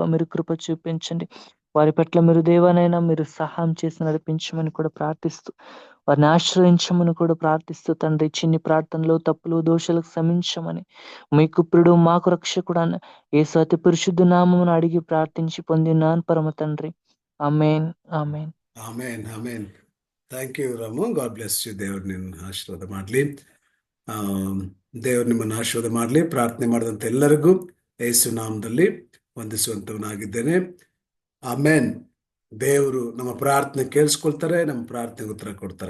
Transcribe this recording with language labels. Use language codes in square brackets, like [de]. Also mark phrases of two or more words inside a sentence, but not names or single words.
[te] మీరు కృప చూపించండి వారి పట్ల, మీరు దేవానైనా మీరు సహాయం చేసి నడిపించమని కూడా ప్రార్థిస్తూ వారిని ఆశ్రయించమని కూడా ప్రార్థిస్తూ తండ్రి చిన్ని ప్రార్థనలు తప్పులు దోషాలకు క్షమించమని మీకు ప్రియుడు మాకు రక్షకుడు అన్న యేసు అతి పరిశుద్ధ నామమును అడిగి ప్రార్థించి పొందినాను పరమ తండ్రి. ఆమేన్, ఆమేన్. [kn] ಆಮೇನ್ ಆಮೇನ್. [en] thank you [kn] ರಾಮು. [en] God bless you. [kn] ದೇವ್ರು ನಿನ್ನ ಆಶೀರ್ವಾದ ಮಾಡಲಿ. ದೇವ್ರು ನಿಮ್ಮನ್ನು ಆಶೀರ್ವಾದ ಮಾಡಲಿ. ಪ್ರಾರ್ಥನೆ ಮಾಡಿದಂಥ ಎಲ್ಲರಿಗೂ ಯೇಸು ನಾಮದಲ್ಲಿ ವಂದಿಸುವಂತವನಾಗಿದ್ದೇನೆ. ಆಮೇನ್. ದೇವರು ನಮ್ಮ ಪ್ರಾರ್ಥನೆ ಕೇಳಿಸ್ಕೊಳ್ತಾರೆ, ನಮ್ಮ ಪ್ರಾರ್ಥನೆಗೆ ಉತ್ತರ ಕೊಡ್ತಾರೆ.